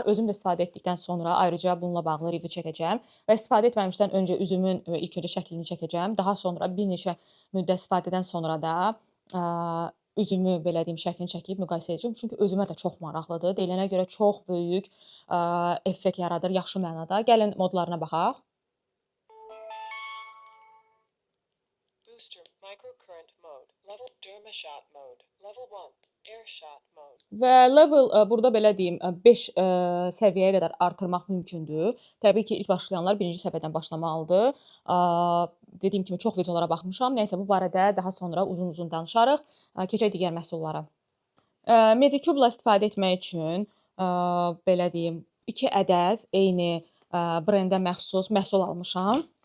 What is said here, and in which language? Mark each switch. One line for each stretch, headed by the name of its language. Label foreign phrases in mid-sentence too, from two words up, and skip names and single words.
Azerbaijani: Özüm də istifadə etdikdən sonra ayrıca bununla bağlı review çəkəcəm və istifadə etməmişdən öncə üzümün ilk öncə şəklini çəkəcəm. Daha sonra bir neçə müddət istifadədən sonra da üzümü belə deyim şəklini çəkib müqayisə edəcəm. Çünki özümə də çox maraqlıdır. Deyilənə görə çox böyük effekt yaradır, yaxşı mənada. Gəlin modlarına baxaq.
English: Booster microcurrent mode, level dermashot mode, level 1 airshot mode.
Azerbaijani: Və level burada belə deyim 5 səviyyəyə qədər artırmaq mümkündür. Təbii ki, ilk başlayanlar birinci səviyyədən başlamalıdır. Dediyim kimi çox videolara baxmışam. Nəysə bu barədə daha sonra uzun-uzun danışarıq. Keçək digər məhsullara. Medicube-la istifadə etmək üçün belə deyim 2 ədəd eyni brendə məxsus məhsul almışam.